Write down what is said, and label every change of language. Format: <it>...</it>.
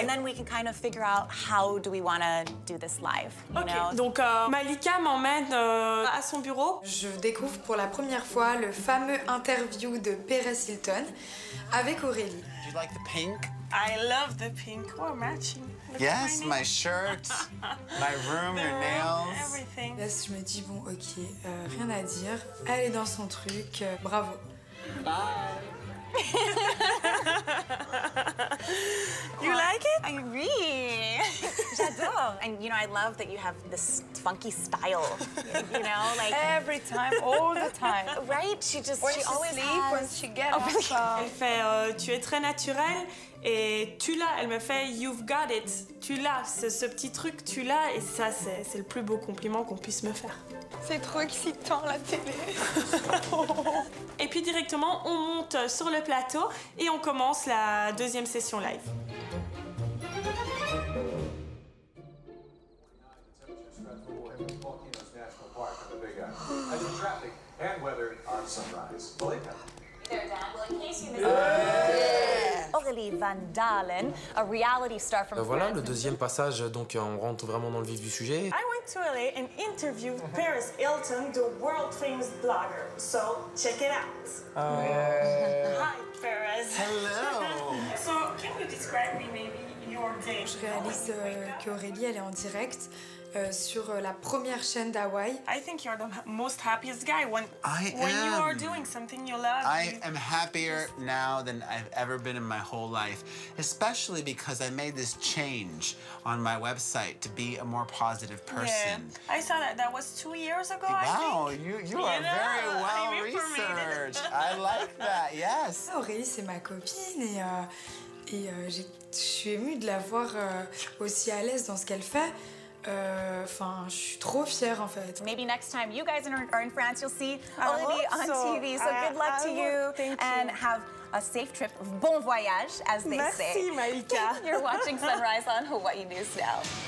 <en>And then we can kind of figure out how do we want to do this live, you know?</en> <fr>Donc Malika m'emmène à son bureau. Je découvre pour la première fois le fameux interview de Perez Hilton avec Aurélie.</fr> <en>Do you like the pink? I love the pink. We're matching. Look Yes, at my shirt, my room, your nails. Everything.</en> <fr>Là, je me dis, bon, ok, rien à dire. Elle est dans son truc, bravo.</fr> <en>Bye. You like it? I really.</en> <fr>J'adore.</fr> <en>And you know, I love that you have this funky style. You know, like every time, all the time. Right? She always sleep, has. when she gets up.</en> <fr>Elle fait tu es très naturelle et tu l'as. Elle me fait</fr> <en>you've got it.</en> <fr>Tu l'as. Ce petit truc, tu l'as. Et ça, c'est le plus beau compliment qu'on puisse me faire. C'est trop excitant la télé. Et puis directement, on monte sur le plateau et on commence la deuxième session live.</fr> <en>Aurélie Van Dalen, a reality star from</en> <fr>Voilà, le deuxième passage, donc on rentre vraiment dans le vif du sujet.</fr> <en>I went to LA and interviewed Paris Hilton, the world famous blogger. So check it out. Hi, Paris. Hello. So can you describe me maybe your day?</en> <fr>Je réalise qu'Aurélie, elle est en direct sur la première chaîne d'Hawaï.</fr> <en>I think you're the most happiest guy when you are doing something you love. I am happier now than I've ever been in my whole life, especially because I made this change on my website to be a more positive person. Yeah, I saw that. That was 2 years ago, Wow, I think. you are very well researched. I like that, yes.</en> <fr>Aurélie, c'est ma copine et je suis émue de la voir aussi à l'aise dans ce qu'elle fait. Enfin, je suis trop fière en fait.</fr> <en>Maybe next time you guys are in France, you'll see Aurélie on TV. So good luck to you and have a safe trip. Bon voyage, as they say.</en> <fr>Merci, Malika.</fr> <en>You're watching Sunrise on Hawaii News Now.</en>